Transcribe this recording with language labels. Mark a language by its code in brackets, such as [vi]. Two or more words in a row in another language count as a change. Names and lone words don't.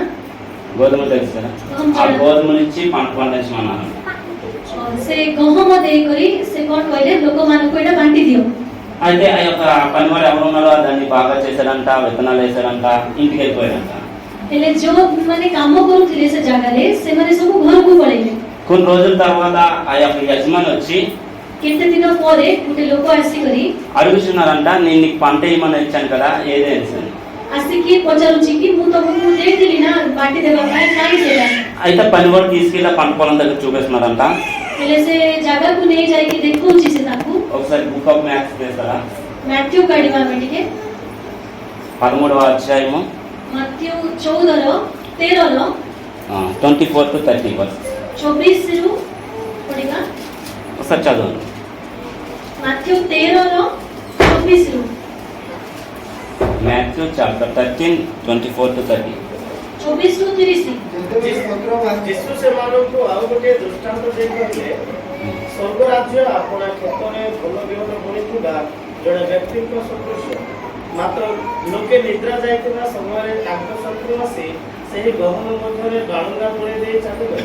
[te] గోధుమలు తెలుసు కదా, ఆ గోధుమలు ఇచ్చి పంట పండించమన్నారు। [or] ସେ ଗହମ ଦେଇକରି ସେ କଣ କହିଲେ, ଲୋକମାନଙ୍କୁ ଏଇଟା ବାଣ୍ଟି ଦିଅ। [te] అయితే ఆ యొక్క పనివాడు ఎవరు ఉన్నారో దాన్ని బాగా చేశాడంట, విత్తనాలు వేశాడంట, ఇంటికి వెళ్ళిపోయాడంట। [or] ହେଲେ ଯୋଉ ମାନେ କାମ କରୁଥିଲେ ସେ ଜାଗାରେ ସେମାନେ ସବୁ ଘରକୁ ପଳେଇଲେ। [te] కొన్ని రోజుల తర్వాత ఆ యొక్క యజమాని వచ్చి [or] କେତେ ଦିନ ପରେ ଗୋଟେ ଲୋକ ଆସିକରି [te] అడుగుతున్నారంట, నేను నీకు పంట ఇవ్వమని ఇచ్చాను కదా, ఏదే అని। [or] ଆସିକି ପଚାରୁଛି କି ମୁଁ ତମକୁ ଦେଇଥିଲି ନା ବାଣ୍ଟି ଦେବା ପାଇଁ, କାହିଁ ସେଇଟା? [te] అయితే పనివాడు తీసుకెళ్ళి పంట పొలం దగ్గర చూపిస్తున్నారంట। [or] ହେଲେ ସେ ଜାଗାକୁ ନେଇ ଯାଇକି ଦେଖଉଛି ସେ ତାକୁ। [te] ఒకసారి [en] book of maths [te] చేస్తారా? [or] ମାଥ୍ୟୁ କାଢିବା ଆମେ ଟିକେ। [te] 13వ అధ్యాయము [or] ମାଥ୍ୟୁ 14:13 [te] 24 to 30 వర్స్ [or] 24 ରୁ ପଢିବା। [te] ఒకసారి చదవండి। [or] ମାଥ୍ୟୁ 13:24 ରୁ। [en] Matthew chapter 13, 24 to 30। [or] 24 ରୁ 30। ଯୀଶୁ ସେମାନଙ୍କୁ ଆଉ ଗୋଟିଏ ଦୃଷ୍ଟାନ୍ତ ଦେଇ କହିଲେ, ସ୍ୱର୍ଗ ରାଜ୍ୟ ଆପଣା କ୍ଷେତରେ ଭଲ ବିହନ ବୁଣିଥିବା ଜଣେ ବ୍ୟକ୍ତିଙ୍କ ସଦୃଶ। ମାତ୍ର ଲୋକେ ନିଦ୍ରା ଯାଇଥିବା ସମୟରେ ତାଙ୍କ ଶତ୍ରୁ ଆସି ସେହି ଗହମ ମଧ୍ୟରେ ବାଳୁଙ୍ଗା ବୁଣି ଦେଇ ଚାଲିଗଲା।